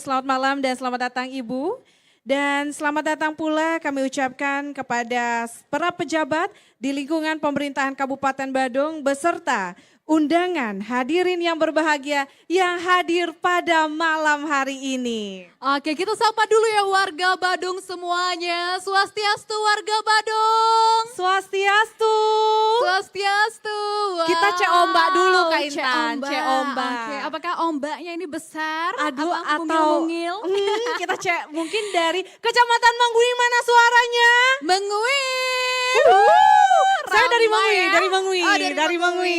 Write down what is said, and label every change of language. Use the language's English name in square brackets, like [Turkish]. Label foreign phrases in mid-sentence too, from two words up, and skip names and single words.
[Indonesian] Selamat malam dan selamat datang Ibu. Dan selamat datang pula kami ucapkan kepada para pejabat di lingkungan pemerintahan Kabupaten Badung beserta undangan hadirin yang berbahagia yang hadir pada malam hari ini. Oke, kita sapa dulu ya warga Badung semuanya. Swastiastu warga Badung. Swastiastu. Swastiastu. Wow. Kita cek ombak dulu Kak Intan, Cek cek ombak. Oke, apakah ombaknya ini besar? Aduh, Apa atau mungil-mungil? kita cek mungkin dari Kecamatan Mangui, mana suaranya? Menguil. Saya dari Ramai Mangui, ya? dari Mangui, Oh, dari Mangui.